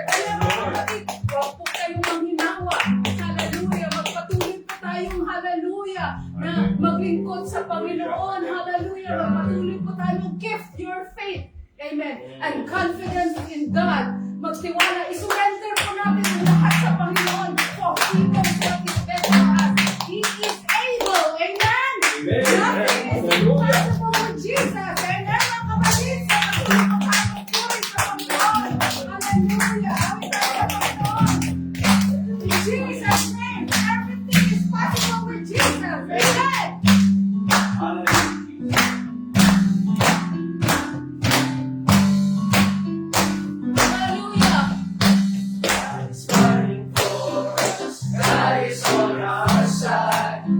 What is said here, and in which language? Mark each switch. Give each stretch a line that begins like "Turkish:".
Filipino: Kaya mga kapatid, huwag po kayong manghinawa. Hallelujah. Magpatuloy po tayong hallelujah na maglingkod sa Panginoon. Hallelujah. Magpatuloy po tayo.
English: Gift your faith. Amen. And confidence in God.
Filipino: Magtiwala. Isurrender po natin ang lahat sa Panginoon.
English: For He knows what is best for us. He is able. Amen. Nothing is impossible with Jesus. Amen.
Filipino: Mga kapatid, sa patuloy po tayo magpuri sa Panginoon. Hallelujah. Awit tayo sa Panginoon.
English: In Jesus' name, everything is possible with Jesus. Amen. Hallelujah. God is fighting for us. God is on our side.